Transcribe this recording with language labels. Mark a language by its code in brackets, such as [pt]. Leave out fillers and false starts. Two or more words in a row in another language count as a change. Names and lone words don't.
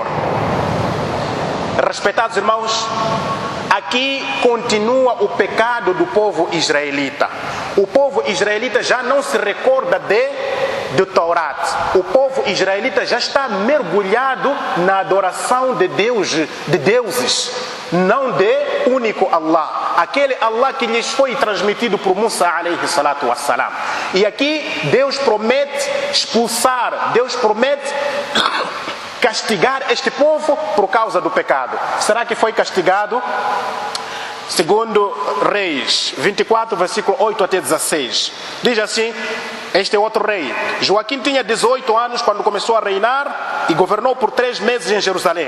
[pt] Respeitados irmãos, aqui continua o pecado do povo israelita. O povo israelita já não se recorda do Torá. O povo israelita já está mergulhado na adoração de deuses, não de único Allah. Aquele Allah que lhes foi transmitido por Musa [ar] عليه الصلاة والسلام. [pt] E aqui Deus promete expulsar, Deus promete castigar este povo por causa do pecado. Será que foi castigado? Segundo Reis 24, versículo 8 até 16. Diz assim: este é outro rei. Joaquim tinha 18 anos quando começou a reinar e governou por 3 meses em Jerusalém.